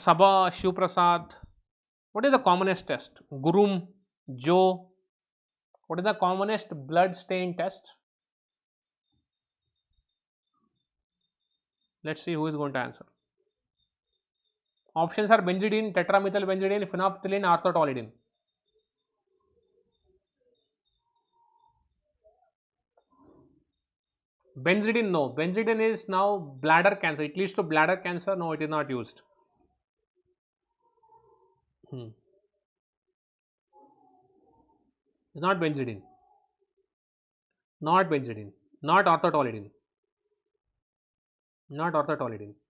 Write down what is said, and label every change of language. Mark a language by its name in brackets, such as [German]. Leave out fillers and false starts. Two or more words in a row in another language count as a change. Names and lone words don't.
[English] Sabha, Shivprasad. What is the commonest test? Gurum, Joe. What is the commonest blood stain test? Let's see who is going to answer. Options are benzidine, tetramethylbenzidine, phenolphthalein, orthotolidine. Benzidine, no. Benzidine is now bladder cancer. It leads to bladder cancer. No, it is not used. It's not benzidine. Not benzidine. Not orthotolidine. Not orthotolidine.